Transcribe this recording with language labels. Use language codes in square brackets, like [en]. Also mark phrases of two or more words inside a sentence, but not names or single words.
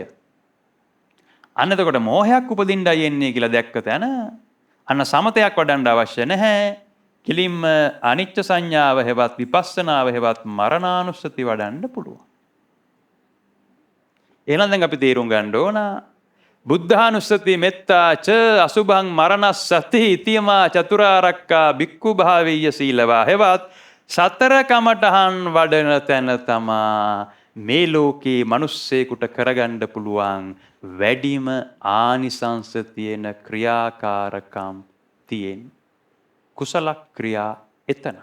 [si] අන්න එතකොට මෝහයක් උපදින්නයි එන්නේ කියලා දැක්ක තැන අන්න සමතයක් වඩන්න අවශ්‍ය නැහැ. කිලින්ම අනිච්ච සංඥාව හෙවත් විපස්සනාව හෙවත් මරණානුස්සති වඩන්න පුළුවන්. එහෙනම් දැන් අපි තේරුම් ගන්න ඕන [pi] බුද්ධානුස්සති මෙත්තා ච අසුභං මරණස්සති ඉතිමා චතුරාර්යක්ඛා භික්ඛු භාවීය සීලවා [si] හෙවත් සතර කමඨහන් වඩන තැන තමා මේ ලෝකේ මිනිස්සෙකුට කරගන්න පුළුවන් වැඩිම ආනිසංස තියෙන ක්‍රියාකාරකම් තියෙන කුසල ක්‍රියා එතනයි.